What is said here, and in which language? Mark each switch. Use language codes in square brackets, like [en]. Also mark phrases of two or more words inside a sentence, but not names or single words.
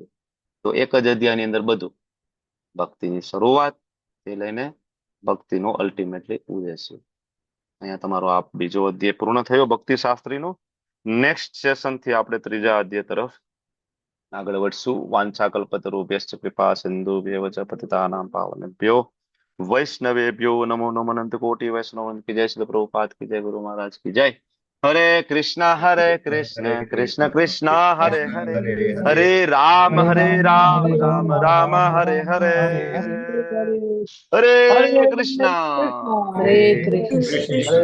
[gu] તો એક જ અધ્યાયની અંદર બધું, ભક્તિની શરૂઆત થી લઈને ભક્તિનો અલ્ટિમેટલી ઉદ્દેશ્ય. અહીંયા તમારો આ બીજો અધ્યાય પૂર્ણ થયો ભક્તિ શાસ્ત્રીનો. નેક્સ્ટ સેશન થી આપણે ત્રીજા અધ્યાય તરફ આગળ વધશું. [sa] વાંછા કલ્પતરુભ્યશ્ચ કૃપા સિંધુભ્યૈવ ચ પતિતાનાં પાવનેભ્યો વૈષ્ણવેભ્યો નમો નમઃ. [hi] अनंत कोटि वैष्णव की जय. श्री प्रभुपाद की जय. गुरु महाराज की जय. [sa] હરે કૃષ્ણ કૃષ્ણ કૃષ્ણ હરે હરે, હરે રામ રામ રામ હરે હરે, હરે કૃષ્ણ. હરે કૃષ્ણ.